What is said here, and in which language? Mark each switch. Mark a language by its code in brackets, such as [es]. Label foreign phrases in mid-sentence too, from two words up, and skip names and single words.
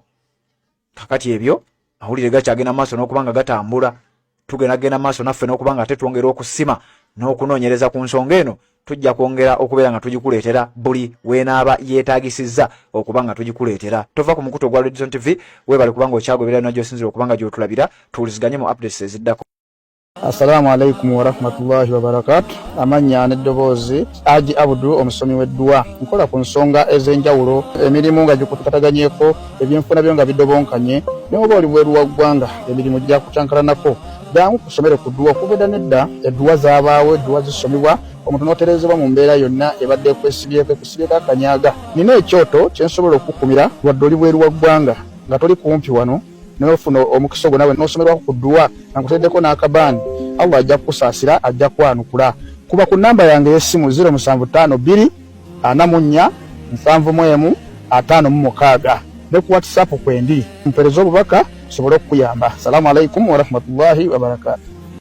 [lg] Kakati ebyo mawulire gakyagenda maaso n'okuba nga gatambula, tugendagenda maaso naffe n'okuba nga ate twongera okusima n'okunoonyereza ku nsonga eno, tujja kwongera okubeera nga tugikuleetera buli weenaaba yeetaagisizza okuba nga tugikuleetera. Tova ku mukutu ogwa Redison TV, weebale kubanga okyagoberera najjo osinzira okuba nga gy'otulabira, tuwuliziganye mu updates eziddako. [ar] السلام عليكم ورحمة الله وبركاته. [lg] Amanya n'eddoboozi Haji Abdu, omusomi w'eddua. Nkola ku nsonga ez'enjawulo, emirimu nga gikutukataganyeeko, ebyenfuna byo nga bidobonkanye, n'oba oli bweru wa ggwanga emirimu gya kucankalanako. Jangu kusomere ku ddua. Okubedda nedda eddua zaabaawo, eddua zisomebwa, omuntu n'otereezebwa mu mbeera yonna ebadde ekwesibyeko akanyaaga. Nina ekyoto kye nsobola okukumira wadde oli bweru wa ggwanga nga toli kumpi wano, n'ofuna omukisa ogwo nawe n'osomerwako ku ddua nga nkuteddeko n'akabaani. Allah ajja kukusaasira, ajja kwanukula. Kuba ku namba yange y'essimu 0752 44 71 56 ne ku WhatsApp kwendi mpereza obubaka sobole okuyamba. [ar] السلام عليكم ورحمة الله وبركاته.